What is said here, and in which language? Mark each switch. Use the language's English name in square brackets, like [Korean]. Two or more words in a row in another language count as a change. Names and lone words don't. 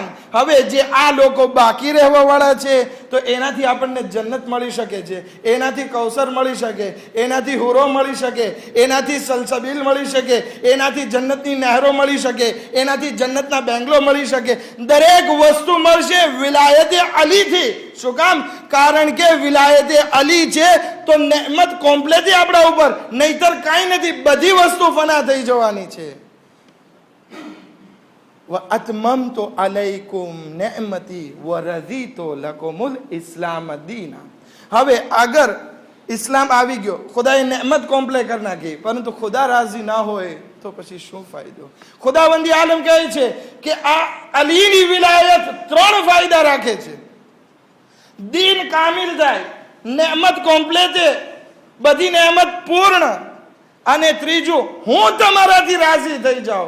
[Gujarati] હવે જે આ લોકો બાકી રહેવા વાળા છે તો એનાથી આપણને જન્નત મળી શકે છે, એનાથી કૌસર મળી શકે, એનાથી હુરો મળી શકે, એનાથી સલસબીલ મળી શકે, એનાથી જન્નતની નહેરો મળી શકે, એનાથી જન્નતના બેંગલો મળી શકે. દરેક વસ્તુ મળશે વિલાયતે અલીથી. શું કામ? કારણ કે વિલાયતે અલી છે તો નેમત કોમ્પ્લેટ આપણા ઉપર, નહીતર કાંઈ નથી. બધી વસ્તુ ફના થઈ જવાની છે. [Arabic] وَأَتْمَمْتُ عَلَيْكُمْ نِعْمَتِي وَرَضِيتُ لَكُمُ الْإِسْلَامَ دِينًا. [Gujarati] હવે અગર ઇસ્લામ આવી ગયો, ખુદાએ નેમત કોમ્પ્લે કરી નાખી, પરંતુ ખુદા રાજી ના હોય તો પછી શું ફાયદો? ખુદાવંદી આલમ કહે છે કે આ અલીની વિલાયત 3 ફાયદા રાખે છે. દીન કામિલ થાય, નેમત કોમ્પ્લેટ, બધી નેમત પૂર્ણ, અને ત્રીજું હું તમારાથી રાજી થઈ જાઉં.